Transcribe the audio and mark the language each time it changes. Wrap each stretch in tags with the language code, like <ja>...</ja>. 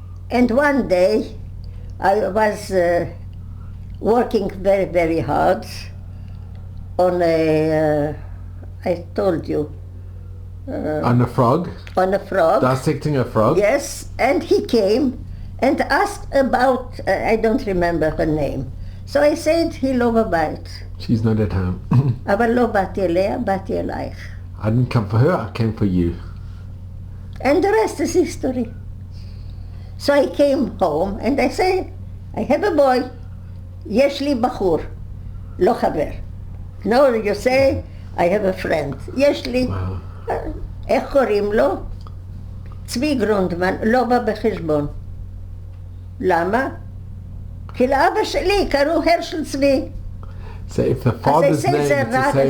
<en>And one day I was working very, very hard on a, I told you. On a frog? On a frog. Dissecting a frog? Yes, and he came and asked about, I don't remember her name. So I said,</en> <he>היא לא בבית.</he> <en>She's not at home.</en> <he>אבל לא באתי אליה, באתי אלייך.</he> <en>I didn't come for her, I came for you. And the rest is history. So I came home and I said, I have a boy.</en> <he>יש לי בחור, לא חבר.</he> <en>No, you say, I have a friend.</en> <he>יש לי, איך קוראים לו? צבי גרונדמן, לא בא בחשבון. למה? כי לאבא שלי קראו הרשל צבי.</he> <en>So if the father's name is the same</en>